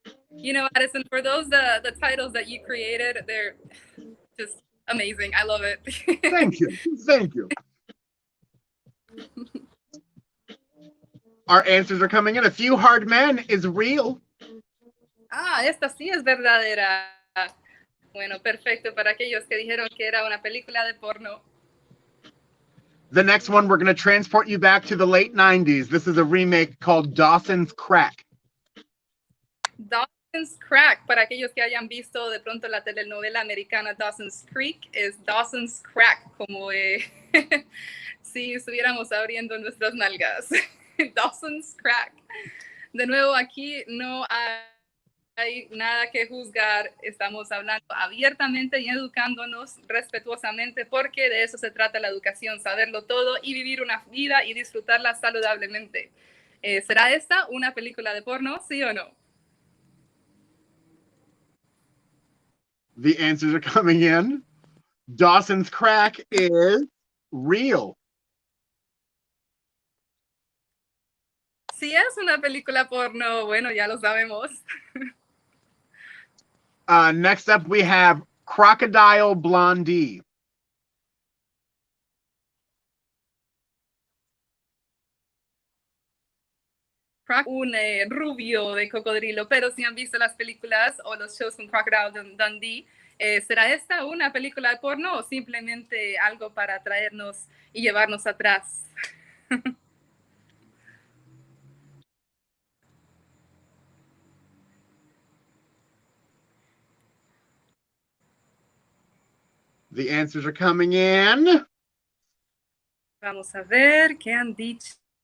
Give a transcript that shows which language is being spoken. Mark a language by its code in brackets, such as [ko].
[en] You know, Addison, for those, the titles that you created, they're just amazing. I love it. Thank you. Thank you. Our answers are coming in. A Few Hard Men is real. [es] Ah, esta sí es verdadera. Bueno, perfecto para aquellos que dijeron que era una película de porno. [en] The next one, we're going to transport you back to the late 90s. This is a remake called Dawson's Crack. [es] Dawson's Crack, para aquellos que hayan visto de pronto la telenovela americana Dawson's Creek, es Dawson's Crack, como si estuviéramos abriendo nuestras nalgas. Dawson's Crack. De nuevo, aquí no hay nada que juzgar, estamos hablando abiertamente y educándonos respetuosamente, porque de eso se trata la educación, saberlo todo y vivir una vida y disfrutarla saludablemente. ¿Será esta una película de porno, sí o no? [en] The answers are coming in. Dawson's Crack is real. [es] Si es una película porno, bueno, ya lo sabemos. [en] Next up, we have Crocodile Blondie. [es] un rubio de cocodrilo, pero si han visto las películas o los shows con Crocodile Dundee, ¿será esta una película de porno o simplemente algo para traernos y llevarnos atrás? [en] The answers are coming in. [es] Vamos a ver qué han dicho.